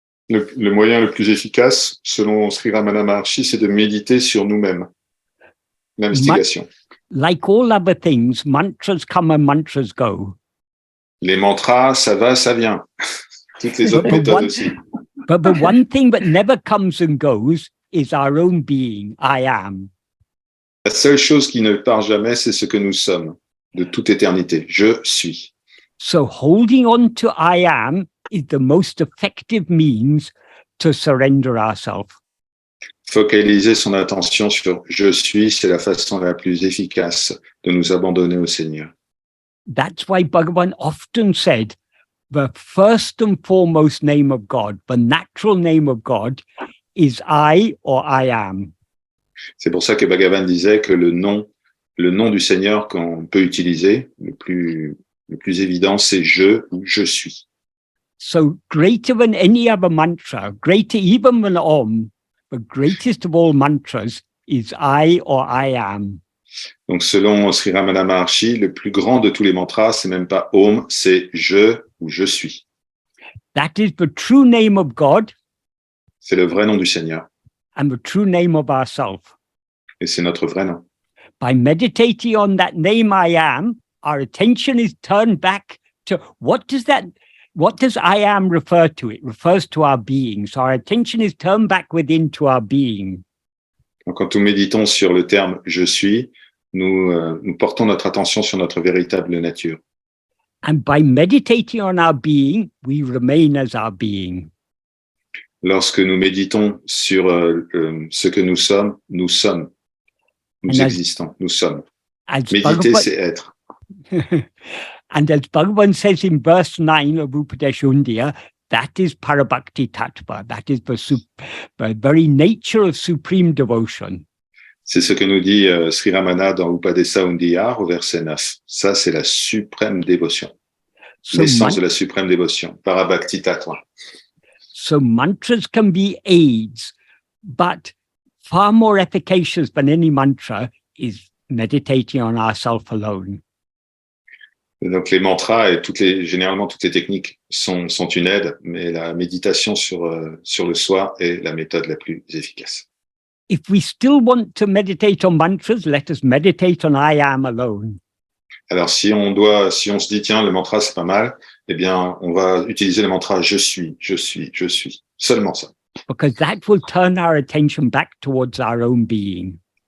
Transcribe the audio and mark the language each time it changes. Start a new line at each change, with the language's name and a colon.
French: Le moyen le plus efficace, selon Sri Ramana Maharshi, c'est de méditer sur nous-mêmes. L'investigation.
English: Like all other things, mantras come and mantras go.
French: Les mantras, ça va, ça vient. Toutes les autres méthodes aussi.
English: But the one thing that never comes and goes is our own being, I am.
French: La seule chose qui ne part jamais, c'est ce que nous sommes, de toute éternité. Je suis.
English: So holding on to I am is the most effective means to surrender ourselves.
French: Focaliser son attention sur je suis, c'est la façon la plus efficace de nous abandonner au Seigneur.
English: That's why Bhagavan often said, the first and foremost name of God, the natural name of God, is I or I am.
French: C'est pour ça que Bhagavan disait que le nom du Seigneur qu'on peut utiliser, le plus évident, c'est je ou je suis.
English: So greater than any other mantra, greater even than Om, the greatest of all mantras is I or I am.
French: Donc, selon Sri Ramana Maharshi, le plus grand de tous les mantras, c'est même pas Om, c'est je ou je suis.
English: That is the true name of God
French: C'est le vrai nom du Seigneur.
English: and the true name of ourself.
French: Et c'est notre vrai nom.
English: By meditating on that name I am, our attention is turned back to what does I am refer to? It refers to our being. So our attention is turned back within to our being.
French: Donc, quand nous méditons sur le terme je suis, nous portons notre attention sur notre véritable nature.
English: And by meditating on our being, we remain as our being.
French: Lorsque nous méditons sur ce que nous sommes, nous sommes. Nous existons, nous sommes. Méditer, c'est être.
English: And as Bhagavan says in verse 9 of Upadeshundiya, that is Parabhakti Tattva. That is the very nature of supreme devotion.
French: C'est ce que nous dit Sri Ramana dans Upadesa Undiyar au verset 9. Ça, c'est la suprême dévotion. L'essence de la suprême dévotion. Parabhakti Tattva.
English: So mantras can be aids, but far more efficacious than any mantra is meditating on ourself alone.
French: Donc les mantras et généralement toutes les techniques sont une aide, mais la méditation sur le soi est la méthode la plus efficace.
English: If we still want to meditate on mantras, let us meditate on I am alone.
French: Alors si on se dit tiens le mantra c'est pas mal, eh bien on va utiliser le mantra je suis, seulement ça.
English: Because that will turn our attention back towards our own being.